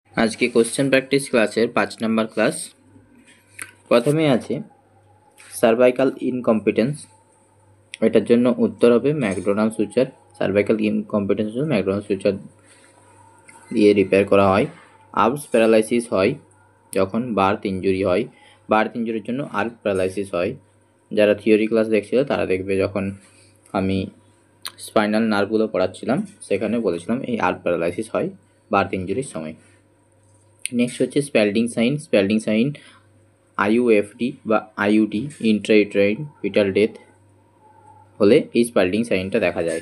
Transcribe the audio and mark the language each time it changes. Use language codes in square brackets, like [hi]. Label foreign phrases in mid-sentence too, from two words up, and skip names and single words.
[bn] আজ কে [en] question practice class-er [bn] 5 নম্বর ক্লাস। প্রথমে আছে [en] cervical incompetence, [bn] এটার জন্য উত্তর হবে [en] McDonald suture. cervical incompetence McDonald suture [bn] দিয়ে রিপেয়ার করা হয়। [en] arms paralysis [bn] হয় যখন [en] birth injury [bn] হয়। [en] birth injury-r [bn] জন্য [en] arm paralysis [bn] হয়। যারা [en] theory class [bn] দেখছিল তারা দেখবে যখন আমি [en] spinal nerve-gulo [bn] পড়াচ্ছিলাম সেখানে বলেছিলাম এই [en] arm paralysis [bn] হয় [en] birth injury-r [bn] সময়। নেক্সট হচ্ছে [en] Spalding sign IUFD [bn] বা [en] IUD intrauterine fetal death [bn] হলে এই [en] Spalding sign-ta [bn] দেখা যায়।